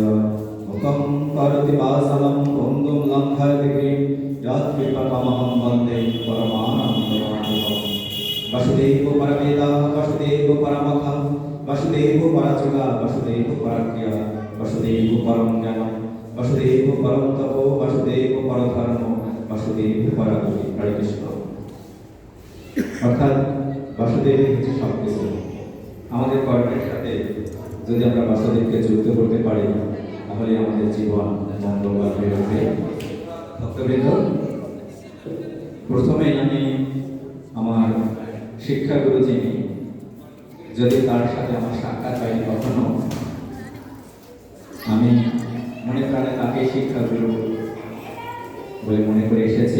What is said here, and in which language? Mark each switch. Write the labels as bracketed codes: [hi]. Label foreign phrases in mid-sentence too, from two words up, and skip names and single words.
[sa] मुखं करोति वाचालं पङ्गुं लङ्घयति गिरिं यत्कृपातमहं वन्दे परमानन्दमाधवम्। वसुदेव परमेदा वसुदेव परमखा वसुदेव परचुगा वसुदेव परक्रिया वसुदेव परम ज्ञानम वसुदेव परम तपो वसुदेव परधर्म वसुदेव परगति। हरे कृष्ण। [bn] অর্থাৎ বাসুদেব হচ্ছে সব কিছু। আমাদের কর্মের সাথে যদি আমরা বাসুদেবকে যুক্ত করতে পারি তাহলে আমাদের জীবন মঙ্গলময় হয়ে উঠবে। ভক্তবৃন্দ, প্রথমে আমি আমার শিক্ষাগুরু যিনি, যদি তার সাথে আমার সাক্ষাৎ হয়নি কখনো, আমি মনে প্রাণে তাকে শিক্ষাগুরু বলে মনে করে এসেছি।